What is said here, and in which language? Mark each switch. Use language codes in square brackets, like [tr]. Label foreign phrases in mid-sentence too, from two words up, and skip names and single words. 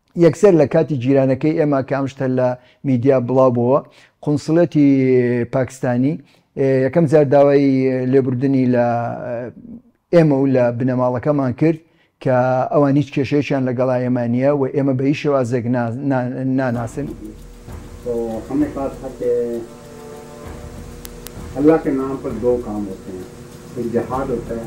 [ckb] یەکسەر لە کاتی جیرانەکەی ئێمە کامشتە لە میدیا بڵاوبووە قونسڵەتی پاکستانی یەکەم جار داوای لێبوردنی لە ئێمە و لە بنەماڵەکەمان کرد کە ئەوان هیچ کێشەیەکیان لەگەڵا ئێمە نییە و ئێمە بە هیچ شێوازێک ناناسن. [hi] अल्लाह के नाम पर दो काम होते हैं, एक जिहाद होता है